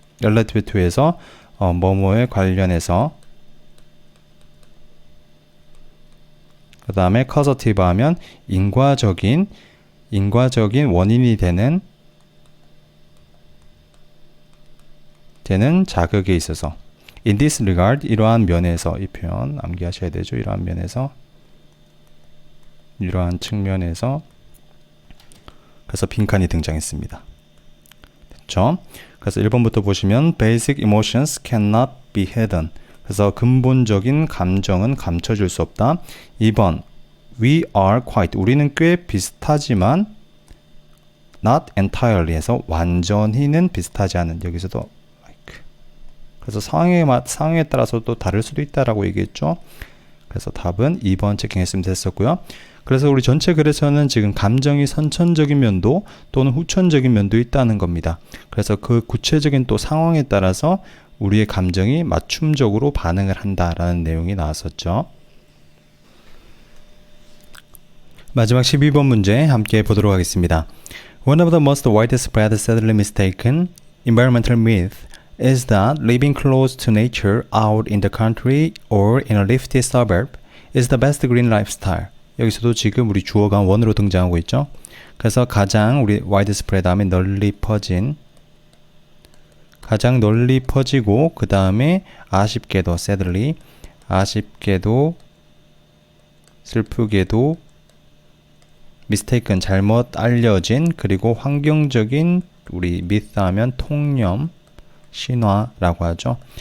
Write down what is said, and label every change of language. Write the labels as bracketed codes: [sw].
[en] relative to [ko] 에서 뭐뭐에 관련해서, 그 다음에 causative 하면 인과적인 원인이 되는 자극에 있어서. [en] In this regard, [ko] 이러한 면에서, 이 표현 암기하셔야 되죠. 이러한 면에서, 이러한 측면에서. 그래서 빈칸이 등장했습니다. 됐죠? 그래서 1번부터 보시면 [en] basic emotions cannot be hidden. [ko] 그래서 근본적인 감정은 감춰질 수 없다. 2번 [en] we are quite, [ko] 우리는 꽤 비슷하지만 [en] not entirely [ko] 해서 완전히는 비슷하지 않은. 여기서도 그래서 상황에 따라서 또 다를 수도 있다라고 얘기했죠. 그래서 답은 2번 체킹했으면 됐었고요. 그래서 우리 전체 글에서는 지금 감정이 선천적인 면도 또는 후천적인 면도 있다는 겁니다. 그래서 그 구체적인 또 상황에 따라서 우리의 감정이 맞춤적으로 반응을 한다라는 내용이 나왔었죠. 마지막 12번 문제 함께 보도록 하겠습니다. [en] One of the most widespread sadly mistaken environmental myth is that living close to nature out in the country or in a lifty suburb is the best green lifestyle. [ko] 여기서도 지금 우리 주어가 원으로 등장하고 있죠. 그래서 가장 우리 widespread 다음에 널리 퍼진, 가장 널리 퍼지고 그 다음에 아쉽게도 sadly, 아쉽게도 슬프게도 mistaken 잘못 알려진, 그리고 환경적인 우리 myth 하면 통념, 신화라고 하죠.